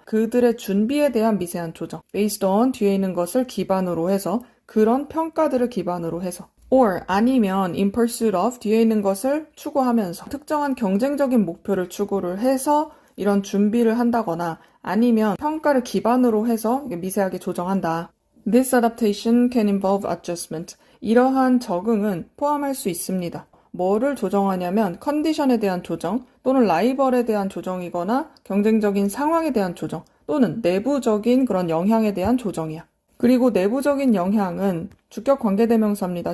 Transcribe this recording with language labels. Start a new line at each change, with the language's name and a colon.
Korean: 그들의 준비에 대한 미세한 조정.
English: based on
Korean: 뒤에 있는 것을 기반으로 해서 그런 평가들을 기반으로 해서 or 아니면
English: in pursuit of
Korean: 뒤에 있는 것을 추구하면서 특정한 경쟁적인 목표를 추구를 해서 이런 준비를 한다거나 아니면 평가를 기반으로 해서 미세하게 조정한다.
English: This adaptation can involve adjustment.
Korean: 이러한 적응은 포함할 수 있습니다. 뭐를 조정하냐면 컨디션에 대한 조정 또는 라이벌에 대한 조정이거나 경쟁적인 상황에 대한 조정 또는 내부적인 그런 영향에 대한 조정이야. 그리고 내부적인 영향은 주격 관계대명사입니다.